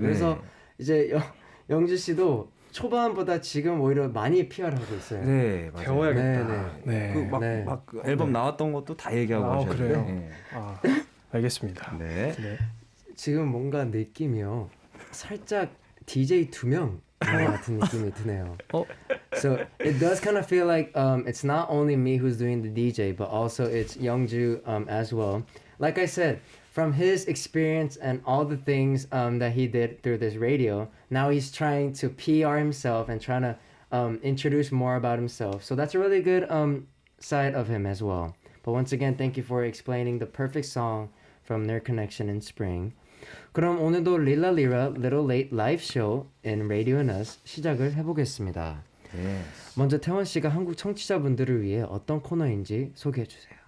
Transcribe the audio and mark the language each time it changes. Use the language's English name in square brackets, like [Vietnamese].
[Korean] 그래서 이제 영주 씨도 초반보다 지금 오히려 많이 PR을 하고 있어요. 네, 맞아요. 배워야겠다. 막 앨범 나왔던 것도 다 얘기하고 하셔야 돼요. 그래요? 알겠습니다. 네. 지금 뭔가 느낌이요. 살짝 DJ 2명 같은 느낌이 드네요. [English] So it does kind of feel like it's not only me who's doing the DJ, but also it's Youngju as well. Like I said, from his experience and all the things that he did through this radio, now he's trying to PR himself and trying to introduce more about himself. So that's a really good side of him as well. But once again, thank you for explaining the perfect song from their connection in spring. [Korean] 그럼 오늘도 릴라 리라 Little Late Live Show in Radio Us 시작을 해보겠습니다. [English] Yes. [Korean] 먼저 태원 씨가 한국 청취자분들을 위해 어떤 코너인지 소개해 주세요.